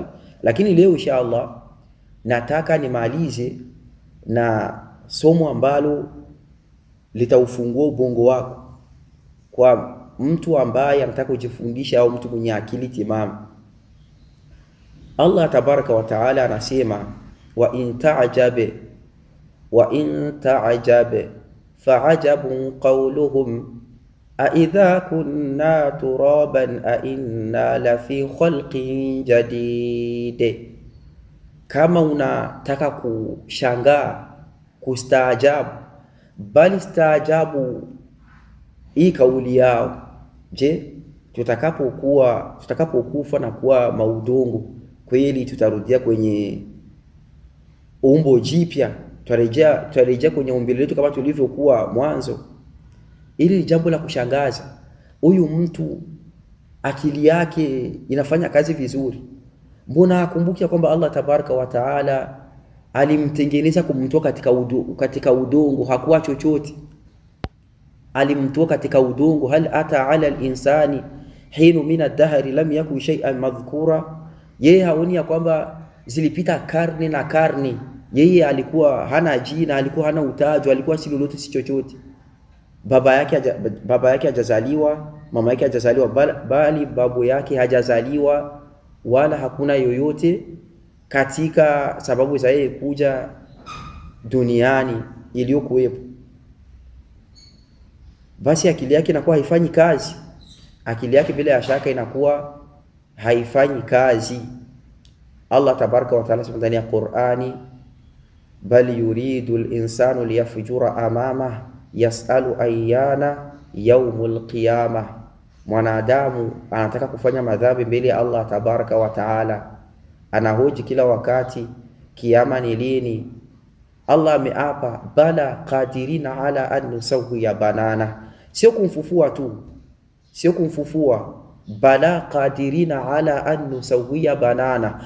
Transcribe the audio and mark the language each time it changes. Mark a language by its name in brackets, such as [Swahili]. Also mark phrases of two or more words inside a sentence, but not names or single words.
[Swahili] Lakini leo inshallah nataka nimalize na somo ambalo litaufungua ubongo wako kwa mtu ambaye anataka kujifundisha au mtu mwenye akili timamu. [Arabic] الله تبارك وتعالى anasema, وإن تعجب فعجب قولهم أإذا كنا ترابا أإنا لفي خلق جديد. [Swahili] Kama unataka kushangaa, kustaajabu, bali staajabu hii kauli yao. Je, tutakapokufa na kuwa maudongo, kweli tutarudia kwenye umbo jipya? Tutarejea kwenye umbile letu kama tulivyokuwa mwanzo? Hili ni jambo la kushangaza. Huyu mtu akili yake inafanya kazi vizuri, mbona akumbuki kwamba [Arabic] الله تبارك وتعالى [Swahili] alimtengeneza kumtoa katika udongo, hakuwa chochote, alimtoa katika udongo. [Arabic] هل أتى على الإنسان حين من الدهر لم يكن شيئا مذكورا. [Swahili] Yeye haoni ya kwamba zilipita karne na karne Yeye alikuwa hana jina, alikuwa hana utajo, alikuwa si lolote si chochote. Baba yake hajazaliwa, mama yake hajazaliwa, bali babu yake hajazaliwa, wala hakuna yoyote katika sababu za yeye kuja duniani iliyokuwepo. Basi akili yake inakuwa haifanyi kazi, akili yake bila ya shaka inakuwa haifanyi kazi. [Arabic] الله تبارك وتعالى [Swahili] ndani ya Qur'ani, [Arabic] بل يريد الإنسان ليفجر أمامه يسأل أيان يوم القيامة, [Swahili] mwanadamu anataka kufanya madhambi mbele ya [Arabic] الله تبارك وتعالى, [Swahili] anahoji kila wakati kiyama ni lini. [Arabic] Allah ameapa, بلى قادرين على أن نسوي بنانه, [Swahili] sio kumfufua tu, sio kumfufua, [Arabic] بلى قادرين على أن نسوي بنانه.